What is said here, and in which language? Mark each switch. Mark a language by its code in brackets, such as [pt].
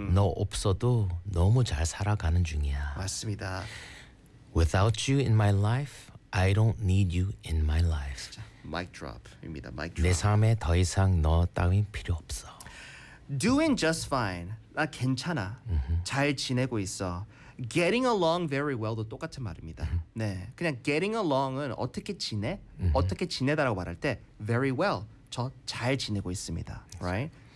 [ko] 너 없어도 너무 잘 살아가는 중이야. 맞습니다. [en] Without you in my life, I don't need you in my life. [ko] 자, 마이크 드롭입니다. 내 삶에 더 이상 너 따윈 필요 없어. [en] Doing just fine. [ko] 나 괜찮아. 잘 지내고 있어. [en] Getting along very well [ko] 도 똑같은 말입니다. 네, 그냥 [en] getting along [ko] 은 어떻게 지내? 어떻게 지내다라고 말할 때 [en] very well, [ko] 저잘 지내고 있습니다. [en] Right?